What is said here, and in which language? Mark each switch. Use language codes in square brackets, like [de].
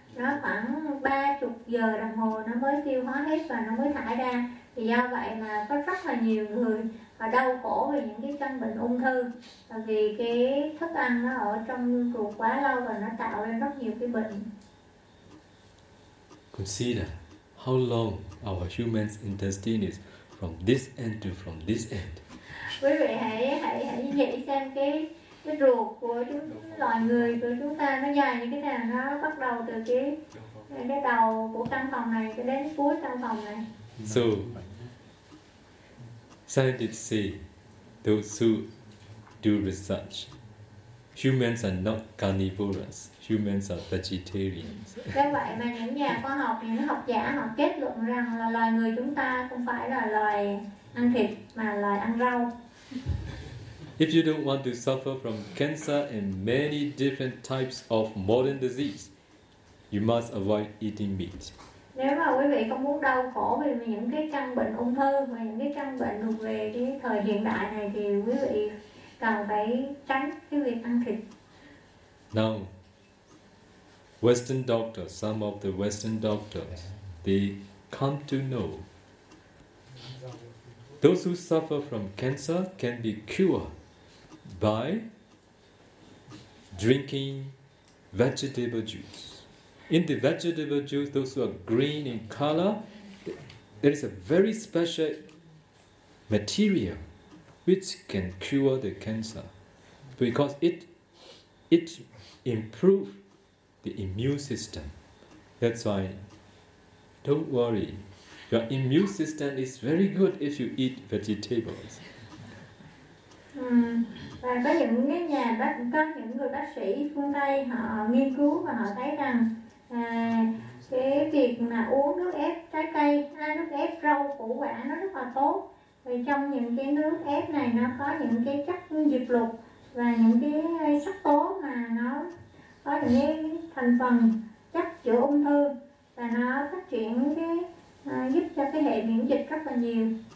[vi] Nó khoảng 30 giờ đồng hồ nó mới tiêu hóa hết và nó mới thải ra. Thì do vậy mà có rất là nhiều người họ đau khổ vì những cái căn bệnh ung thư, vì cái thức ăn nó ở trong ruột quá lâu và nó tạo ra rất nhiều cái bệnh. [en] Consider how long our human intestine is from this end to from this end. [vi] Quý vị hãy nghĩ xem cái ruột của chúng loài người của chúng ta nó dài như thế nào, nó bắt đầu từ cái đầu của căn phòng này cho đến cuối căn phòng này. [en] So, scientists say, those who do research, humans are not carnivorous. Humans are vegetarians. [vi] Vậy mà những nhà khoa học, những học giả họ kết luận rằng là loài người chúng ta không phải là loài ăn thịt mà loài ăn rau. [en] If you don't want to suffer from cancer and many different types of modern disease, you must avoid eating meat. [vi] Nếu mà quý vị không muốn đau khổ vì những cái căn bệnh ung thư và những cái căn bệnh thuộc về cái thời hiện đại này thì quý vị cần phải tránh cái việc ăn thịt. [en] Now, Western doctors, some of the Western doctors, they come to know those who suffer from cancer can be cured by drinking vegetable juice. In the vegetable juice, those who are green in color, there is a very special material which can cure the cancer because it improves the immune system. That's why, don't worry, your immune system is very good if you eat vegetables. [vi] Và có những người bác sĩ phương Tây họ nghiên cứu và họ thấy rằng cái việc mà uống nước ép trái cây hay nước ép rau củ quả nó rất là tốt, vì trong những cái nước ép này nó có những cái chất diệt lục và những cái sắc tố mà nó có những cái thành phần chất chữa ung thư và nó phát triển cái giúp cho cái hệ miễn dịch rất là nhiều.